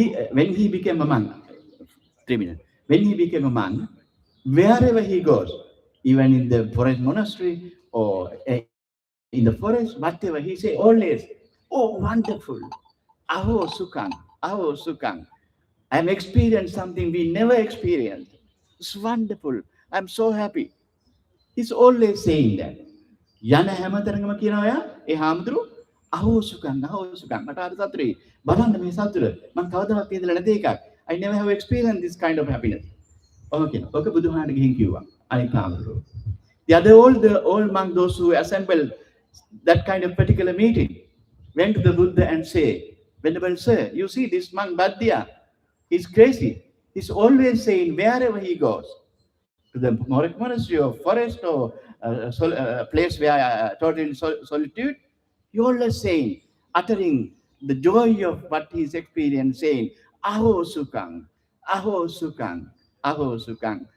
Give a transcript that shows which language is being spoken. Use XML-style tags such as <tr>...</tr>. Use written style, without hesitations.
<en>When he became a monk, 3 minutes. When he became a monk, wherever he goes, even in the forest monastery or in the forest, whatever, he say always, "Oh, wonderful! Aho Sukang, Aho Sukang. I am experienced something we never experienced. It's wonderful. I'm so happy." He's always saying that.</en> <si>යන හැමතැනකම කියනවා යා ඒ හාමුදුරු අහෝ සුකං මට අර සතුටුයි බලන්න මේ සතුට මම කවදාවත් ඉඳලා නැති එකක්.</si> <en>I never have experienced this kind of happiness.</en> <si>Okay, okay, බුදුහාමට ගිහින් කිව්වා අනිත් හාමුදුරු.</si> <en>The other all monks, those who assembled that kind of particular meeting, went to the Buddha and say, "Venerable sir, you see this monk Bhattya, he's crazy. He's always saying wherever he goes, to the monastery or forest or place where total solitude, he always saying, uttering the joy of what he's experienced, saying, Aho Sukang, Aho Sukang, Aho Sukang.</en>